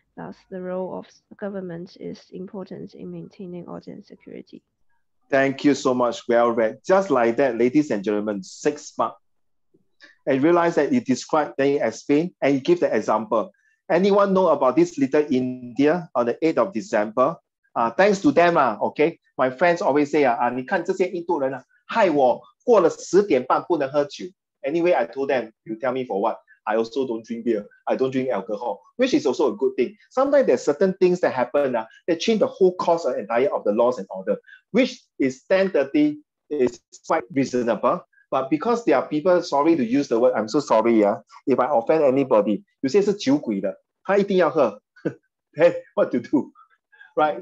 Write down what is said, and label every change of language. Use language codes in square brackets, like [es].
[en] Thus, the role of the government is important in maintaining order and security. Thank you so much. Well read. Just like that, ladies and gentlemen, 6 marks. And realize that you describe, then you explain, and you give the example. Anyone know about this Little India on the 8th of December? Thanks to them, okay? My friends always say, [zh] 你看这些印度人害我过了10点半不能喝酒. [en] Anyway, I told them, you tell me for what? I also don't drink beer. I don't drink alcohol, which is also a good thing. Sometimes there's certain things that happen that change the whole course of entire of the laws and order, which is 10:30 is quite reasonable. But because there are people, sorry to use the word, I'm so sorry, if I offend anybody, you say [zh] 是酒鬼的，他一定要喝， [en] then what to do? Right?